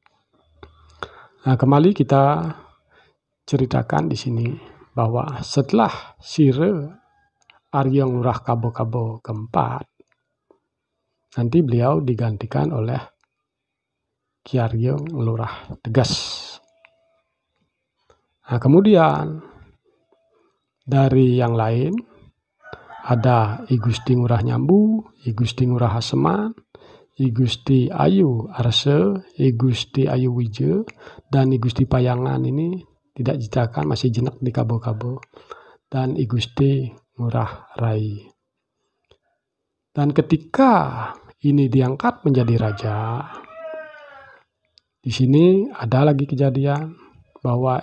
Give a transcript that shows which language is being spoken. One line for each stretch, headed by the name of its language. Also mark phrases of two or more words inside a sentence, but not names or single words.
Indonesian: Nah, kembali kita ceritakan di sini bahwa setelah Sire Arya Ngurah Kabo-Kabo keempat, nanti beliau digantikan oleh Ki Arya Ngurah Tegas. Nah, kemudian dari yang lain ada I Gusti Ngurah Nyambu, I Gusti Ngurah Haseman, I Gusti Ayu Arse, I Gusti Ayu Wije, dan I Gusti Payangan ini tidak diceritakan, masih jenak di Kabo-Kabo, dan I Gusti Ngurah Rai. Dan ketika ini diangkat menjadi raja, di sini ada lagi kejadian bahwa